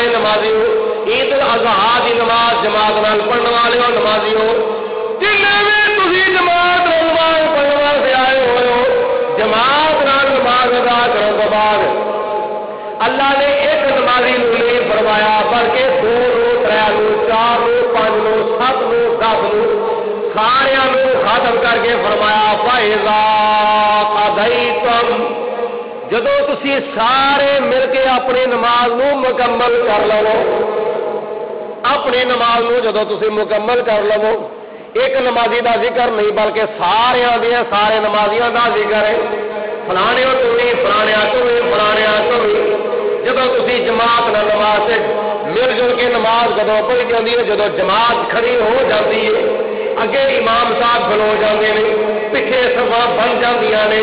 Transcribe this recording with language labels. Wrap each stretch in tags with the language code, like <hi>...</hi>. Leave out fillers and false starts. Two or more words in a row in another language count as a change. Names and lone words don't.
<pa>نمازی ہو، عید الاضحیٰ دی نماز جماعت نال پڑھنے والے ہو نمازی ہو، جن میں تسی جماعت نماز پڑھنے واسطے آئے ہو، جماعت نال نماز ادا کرنے کے بعد اللہ نے ایک نمازی نو نہیں فرمایا بلکہ 2 نو، 3 نو، 4 نو، 5 نو، 7 نو، 10 نو سارے نو ختم کر کے فرمایا</pa> <ar>فَإِذَا قَضَيْتُم،</ar> <pa>جدو تسی سارے مل کے اپنی نماز نو مکمل کر لو، اپنی نماز نو جدو تسی مکمل کر لو، ایک نمازی دا ذکر نہیں بلکہ سارے نمازیاں دا ذکر ہے، فلانے تو بھی فلانے تو بھی فلانے تو بھی، جدو تسی جماعت نہ نماز سے مل جل کے نماز جدو پڑھی جاتی ہے، جدو جماعت کھڑی ہو جاتی ہے، اگے امام صاحب کھلو جاتے ہیں، پیچھے صفا بن جاندیاں نے،</pa>